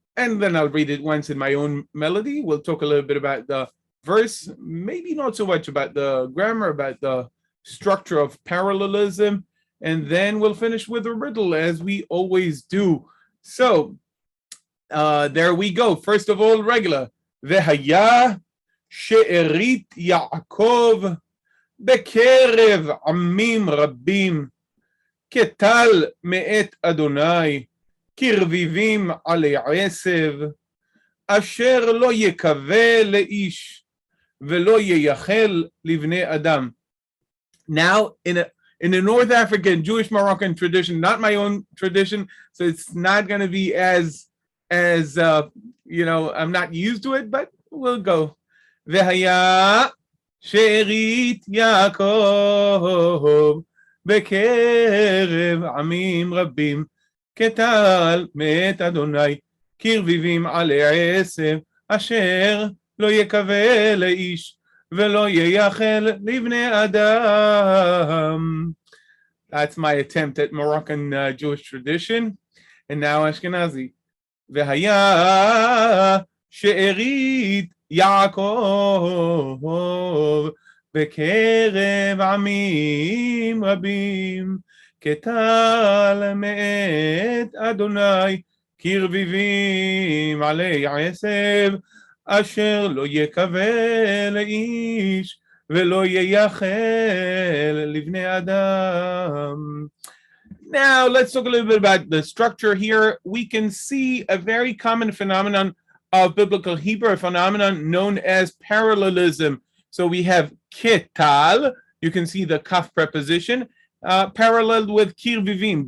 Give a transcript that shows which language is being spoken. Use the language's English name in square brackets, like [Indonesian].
[English] And then I'll read it once in my own melody. We'll talk a little bit about the verse, maybe not so much about the grammar, about the structure of parallelism, and then we'll finish with a riddle as we always do. So there we go. First of all, regular. [Hebrew] Vehaya she'erit Yaakov בקרב עמים רבים כטל מאת אדוני כרביבים עלי עשב אשר לא יקווה לאיש ולא ייחל לבני אדם. [English] Now, in the North African Jewish Moroccan tradition, not my own tradition, so it's not going to be as I'm not used to it, but we'll go. [Hebrew] והיה שארית יעקב בקרב עמים רבים כטל מאת אדוני כרביבים עלי עשב אשר לא יקווה לאיש ולא ייחל לבני אדם. [English] That's my attempt at Moroccan Jewish tradition. And now Ashkenazi. [Hebrew] והיה שארית יעקב בקרב עמים רבים כטל מאת אדוני כרביבים עלי עשב אשר לא יקווה לאיש ולא ייחל לבני אדם. [English] Now let's talk a little bit about the structure here. We can see a very common phenomenon of biblical Hebrew, a phenomenon known as parallelism. So we have ketal, you can see the kaf preposition, paralleled with kirvivim.